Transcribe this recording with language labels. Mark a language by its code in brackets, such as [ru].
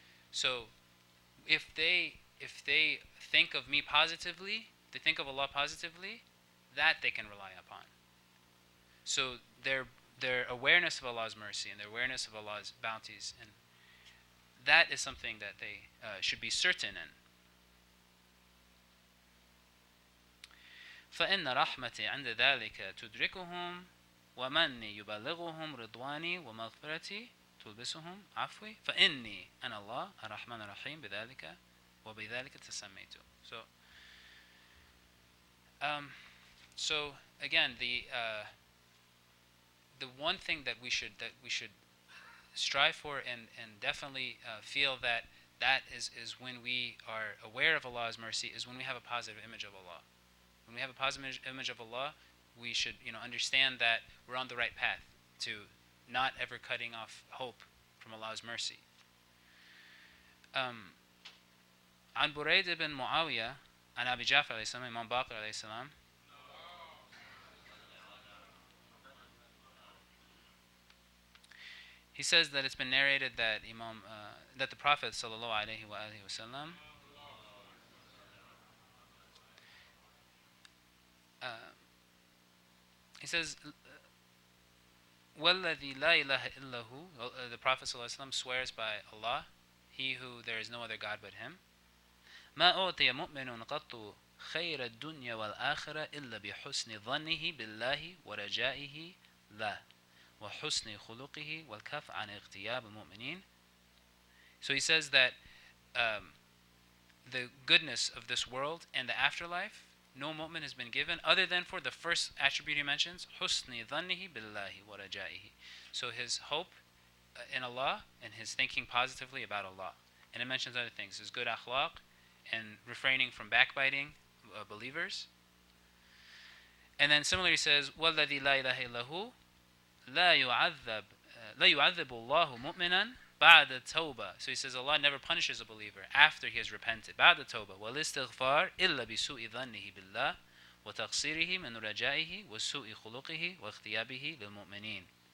[en] So if they think of me positively, they think of Allah positively, that they can rely upon. So their awareness of Allah's mercy and their awareness of Allah's bounties, and that is something that they should be certain in. [ar] فإن رحمتي عند ذلك تدركهم ومني يبلغهم رضواني ومغفرتي تلبسهم عفوي فإني أنا الله الرحمن الرحيم بذلك وبذلك تسميت. [en] So again, the one thing that we should strive for and definitely feel that is when we are aware of Allah's mercy, is when we have a positive image of Allah. When we have a positive image of Allah, we should understand that we're on the right path to not ever cutting off hope from Allah's mercy. [ar] عن بريد بن معاوية عن أبي جعفر عليه السلام, [en] Imam Baqir عليه السلام, he says that it's been narrated that that the Prophet sallallahu alaihi wasallam he says, [ar] وَالَّذِي لَا إِلَهَ إِلَّا هُ, [en] the Prophet ﷺ swears by Allah, He who there is no other God but Him, [ar] مَا أُعْطِيَ مُؤْمِنٌ قَطُّ خَيْرَ الدُّنْيَا وَالْآخِرَةِ إِلَّا بِحُسْنِ ظَنِّهِ بِاللَّهِ وَرَجَائِهِ لَهُ وَحُسْنِ خُلُقِهِ وَالْكَفْ عَنْ اغْتِيَابِ الْمُؤْمِنِينَ. [en] So he says that the goodness of this world and the afterlife, no mu'min has been given other than for the first attribute he mentions, [ar] husni dhannihi billahi wa rajaihi. [en] So his hope in Allah and his thinking positively about Allah. And it mentions other things, his good akhlaq and refraining from backbiting believers. And then similarly he says, [ar] وَالَّذِي لَا إِلَهَ إِلَّا هُ لَا يُعَذِّبُ اللَّهُ مُؤْمِنًا بَعْدَ التَّوْبَةِ. [en] So he says Allah never punishes a believer after he has repented. [ar] بَعْدَ التَّوْبَةِ وَالْإِسْتِغْفَارِ إِلَّا بِسُوءِ ظَنِّهِ بِاللَّهِ وَتَقْصِيرِهِ مِنْ رَجَائِهِ وَسُوءِ خُلُقِهِ وَاغْتِيَابِهِ لِلْمُؤْمِنِينَ.